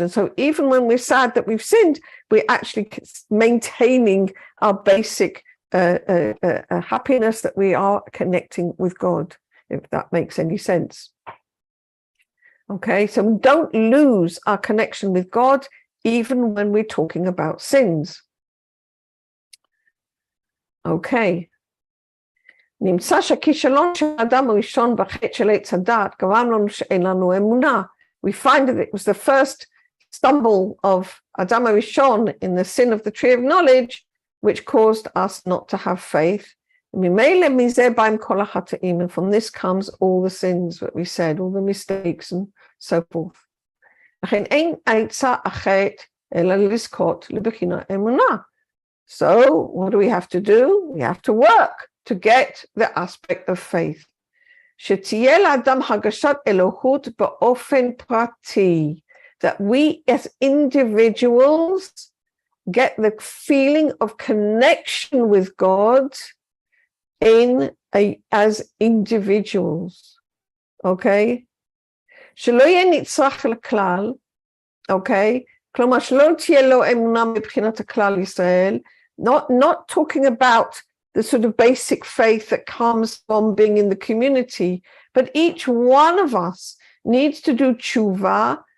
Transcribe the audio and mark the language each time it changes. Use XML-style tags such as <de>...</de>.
<en>And so even when we're sad that we've sinned, we're actually maintaining our basic happiness that we are connecting with God, if that makes any sense. Okay, so we don't lose our connection with God even when we're talking about sins. Okay.</en> <he>נמצא שהכישלון של האדם הראשון בחטא של עץ הדעת גרם לנו שאין לנו אמונה.</he> <en>We find that it was the first stumble of Adam HaRishon in the sin of the tree of knowledge which caused us not to have faith.</en> <he>ממילא מזה באים כל החטאים,</he> <en>and from this comes all the sins that we said, all the mistakes and so forth.</en> <he>לכן אין עצה אחרת אלא לזכות לבחינת אמונה.</he> <en>So what do we have to do? We have to work to get the aspect of faith.</en> <he>שתהיה לאדם הרגשת אלוהות באופן פרטי.</he> <en>That we as individuals get the feeling of connection with God as individuals. Okay?</en> <he>שלא יהיה נצרך לכלל. Okay? כלומר שלא תהיה לו אמונה מבחינת הכלל ישראל.</he> <en>Not talking about the sort of basic faith that comes from being in the community, but each one of us needs to do shuvah.</en>